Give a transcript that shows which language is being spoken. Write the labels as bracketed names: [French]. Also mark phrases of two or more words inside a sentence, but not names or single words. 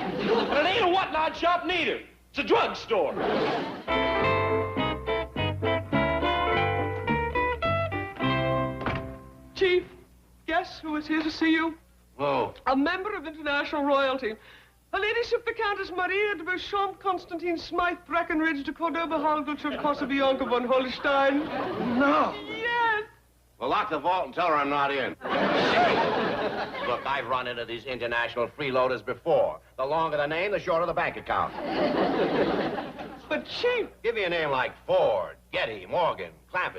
[English] And it ain't a what-not shop neither. It's a drugstore. Chief, guess who is here to see you? Whoa. A member of international royalty. Her Ladyship the Countess Maria de Beauchamp Constantine Smythe Breckenridge de Cordoba Halgulcher Kosovianka von Holstein. No. Yes. Well, lock the vault and tell her I'm not in. Look, I've run into these international freeloaders before. The longer the name, the shorter the bank account. But, Chief, Give me a name like Ford, Getty, Morgan, Clampett.